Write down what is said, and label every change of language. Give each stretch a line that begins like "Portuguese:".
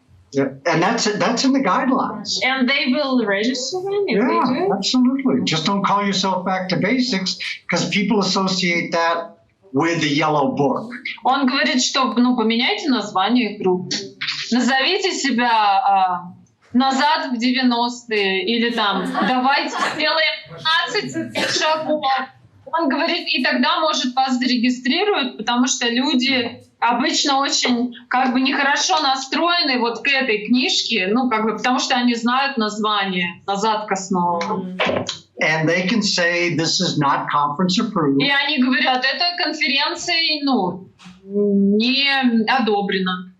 English: Yeah, and that's in the guidelines. And they will register them if they do? Absolutely. Just don't call yourself Back to Basics, because people associate that with the yellow book.
Russian: Он говорит, что поменяйте название группы. Назовите себя назад в 90-е или там давайте сделаем 15 шагов. Он говорит, и тогда, может, вас зарегистрируют, потому что люди обычно очень нехорошо настроены вот к этой книжке, потому что они знают название «Назад к основам».
English: And they can say this is not conference approved.
Russian: И они говорят, это конференцией, не одобрено.